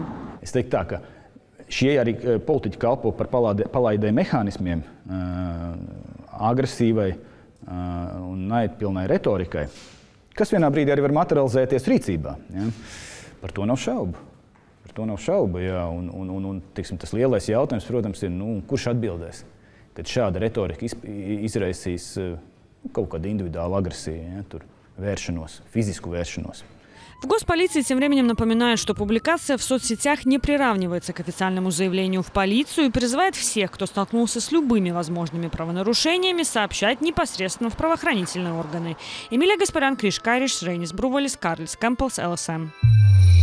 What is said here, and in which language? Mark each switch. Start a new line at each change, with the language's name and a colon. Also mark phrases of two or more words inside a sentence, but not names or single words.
Latvian: Es teiktu tā, ka šie arī politiķi kalpo par palaidēju mehānismiem, agresīvai un naidpilnai retorikai, kas vienā brīdī arī var materializēties rīcībā. Ja? Par to nav šaubu. Ja? Un tiksim, tas lielais jautājums, protams, ir, kurš atbildēs, kad šāda retorika izraisīs kaut kādu individuālu agresiju, ja? Vēršanos,
Russian: физическую вēršanos. В Госполиции тем временем напоминают, что публикация в соцсетях не приравнивается к официальному заявлению в полицию и призывает всех, кто столкнулся с любыми возможными правонарушениями, сообщать непосредственно в правоохранительные органы. Эмилия Гаспарян, Криш Кайриш, Рейнис Брувалис, Карлис Кэмпбеллс, ЛСМ.